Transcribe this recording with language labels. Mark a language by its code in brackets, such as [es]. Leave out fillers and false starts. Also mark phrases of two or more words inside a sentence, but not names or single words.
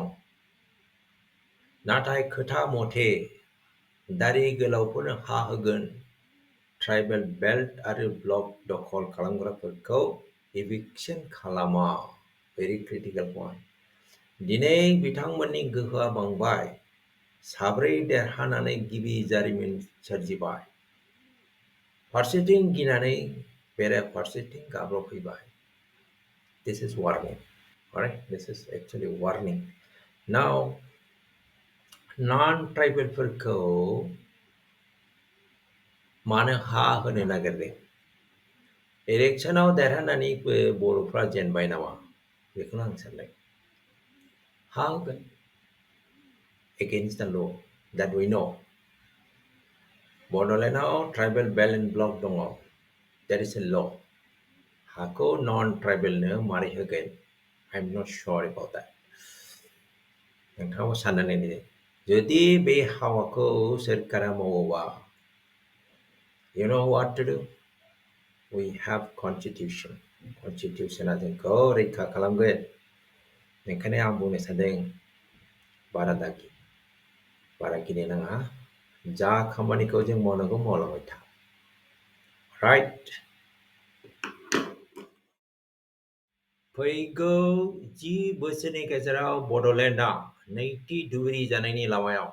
[brx] नाथाय खोथा मथे दारि गोलावफोरनो हा होगोन, [en] tribal belt [brx] आरो ब्लक दखल खालामग्राफोरखौ इभिक्सन खालामा। [en] very critical point. [brx] दिनै बिथांमोननि गोहोआ बांबाय, 4 देरहानानै गिबि जारिमिन सोरजिबाय। फारसेथिं गिनानै बेरा फारसेथिं गाब्रबफैबाय। [en] This is warning. Alright, this is actually warning. Now, [brx] non-tribalफोरखौ मानो हा होनो नागिरदों? इलेक्शनाव देरहानानैबो बर'फ्रा जेनबाय नामा? बेखौनो आं सानदों। हा होगोन [en] against the law that we know. [brx] बड'लेण्डआव [en] tribal belt and block [brx] दङ। [en] There is a law. [brx] हाखौ non-tribalनो मारै होगोन? [en] I'm not sure about that. [brx] नोंथाङाबो साननानै नायदो, जुदि बे हाबाखौ सोरखारा मावोबा, [en] you know what to do? We have constitution. [brx] Constitutionआ जोंखौ रैखा खालामगोन। ओंखायनो आं बुंनो सानदों, बारा गिनो नाङा, जा खामानिखौ जों मावनांगौ मावलांबाय था। राइट? फैगौ 10 बोसोरनि गेजेराव बड'लेण्डआ नैथि धुबुरी जानायनि लामायाव।